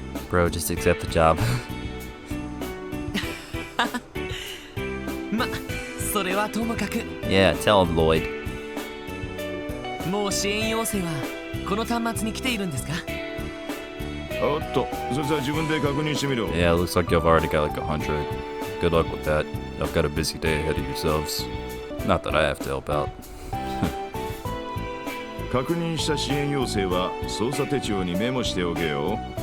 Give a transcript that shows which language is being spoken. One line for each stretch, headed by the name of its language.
English: Bro, just accept the job.
Japanese: ま、それはともかく。
English: Yeah, tell him, Lloyd.
Japanese: もう支援要請はこの端末に来ているんですか？おっと、それじゃあ自分で確認してみろ。
English: Yeah, it looks like you've already got like 100. Good luck with that. I've got a busy day ahead of yourselves. Not that I have to help out.
Japanese: 確認した支援要請は捜査手帳にメモしておけよ。